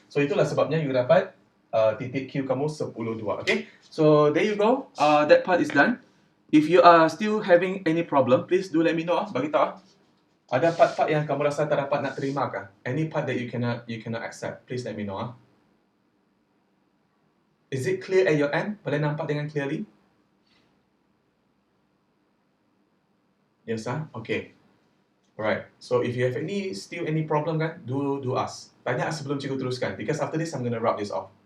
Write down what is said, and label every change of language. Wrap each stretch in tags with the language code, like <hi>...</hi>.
<ms>So itulah sebabnya you dapat titik Q kamu 10, 2.</ms> <en>Okay? So there you go. That part is done. If you are still having any problem, please do let me know.</en> <ms>Bagi tahu. Ada part-part yang kamu rasa tak dapat nak terima kah?</ms> <en>Any part that you cannot accept, please let me know. Is it clear at your end? Boleh nampak dengan clearly? Yes Okay. Alright. So if you have still any problem kan, do ask. Tanya sebelum cikgu teruskan, because after this I'm going to wrap this off.</en>